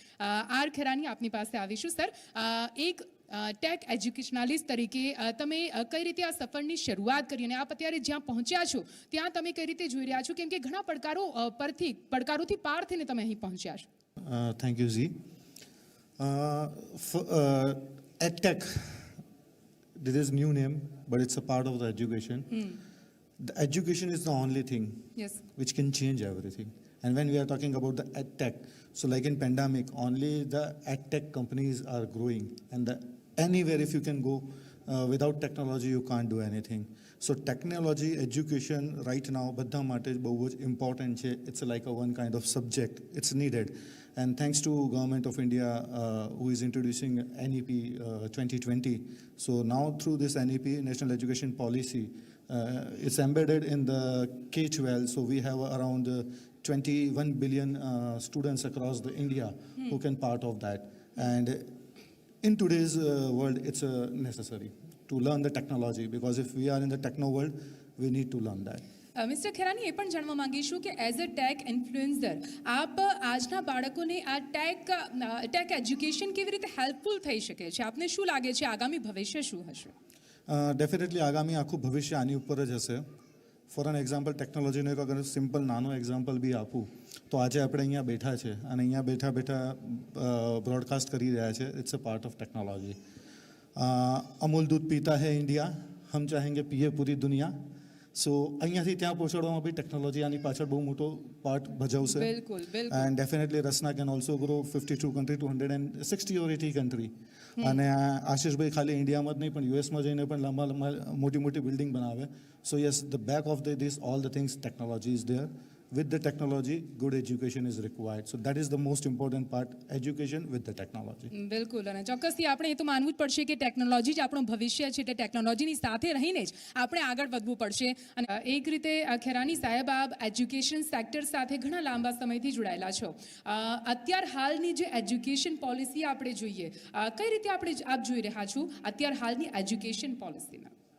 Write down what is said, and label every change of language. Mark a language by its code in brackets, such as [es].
[gu] Are Kherani આપની પાસે આવીશું. સર, એક ટેક એજ્યુકેશનાલિસ્ટ તરીકે તમે કઈ રીતે આ સફરની શરૂઆત કરી અને આપ અત્યારે જ્યાં પહોંચ્યા છો ત્યાં તમે કઈ રીતે જોઈ રહ્યા છો, કેમ કે ઘણા પડકારોથી પાર થઈને તમે અહીં પહોંચ્યા છો? [en] Thank you, Z. EdTech, this is new name, but it's a part of the education. The education is the only thing Yes. which can change everything. And when we are talking about the EdTech, so like in pandemic, only the EdTech companies are growing. And anywhere if you can go without technology, you can't do anything. So technology, education right now, [gu] બધા માટે બહુ જ [en] important છે. It's like a one kind of subject. It's needed. And thanks to Government of India who is introducing NEP 2020. So now through this NEP, National Education Policy, it's embedded in the K-12. So we have around 21 billion students across the India who can part of that. And in today's world, it's necessary to learn the technology, because if we are in the techno world, we need to learn that. [gu] Mister ખેરાની એ પણ જાણવા માંગીશું કે as a tech influencer આપ આજના બાળકોને આ tech education કેવી રીતે helpful થઈ શકે છે? આપને શું લાગે છે આગામી ભવિષ્ય શું હશે? ડેફિનેટલી આગામી આખું ભવિષ્ય આની ઉપર જ હશે. ફોર એન એક્ઝામ્પલ, ટેકનોલોજીનો એક અગર સિમ્પલ નાનો એક્ઝામ્પલ બી આપું તો આજે આપણે અહીંયા બેઠા છે અને અહીંયા બેઠા બેઠા બ્રોડકાસ્ટ કરી રહ્યા છે. [en] It's a part of technology. [hi] Amul દૂધ પીતા હૈ ઇન્ડિયા, હમ ચાહેંગે પીએ પૂરી દુનિયા. [gu] સો અહીંયાથી ત્યાં પહોંચાડવામાં બી ટેકનોલોજી આની પાછળ બહુ મોટો પાર્ટ ભજવશે. બિલકુલ બિલકુલ. [en] And definitely Rasna can also grow 52 country to 160 or 80 country. [gu] અને આશીષભાઈ ખાલી ઇન્ડિયામાં જ નહીં પણ યુએસમાં જઈને પણ લાંબા મોટી મોટી બિલ્ડિંગ બનાવે. [en] So yes, the back of this all the things technology is there. With the technology, good education is required. So that is the most important part, education with the technology. [gu] બિલકુલ. અને ચોક્કસથી આપણે એ તો માનવું જ પડશે કે ટેકનોલોજી જ આપણું ભવિષ્ય છે, એટલે ટેકનોલોજીની સાથે રહીને જ આપણે આગળ વધવું પડશે. અને એક રીતે ખેરાની સાહેબ, આપ એજ્યુકેશન સેક્ટર સાથે ઘણા લાંબા સમયથી જોડાયેલા છો. અત્યાર હાલની જે એજ્યુકેશન પોલિસી આપણે જોઈએ, કઈ રીતે આપ જોઈ રહ્યા છો અત્યાર હાલની એજ્યુકેશન પોલિસીમાં?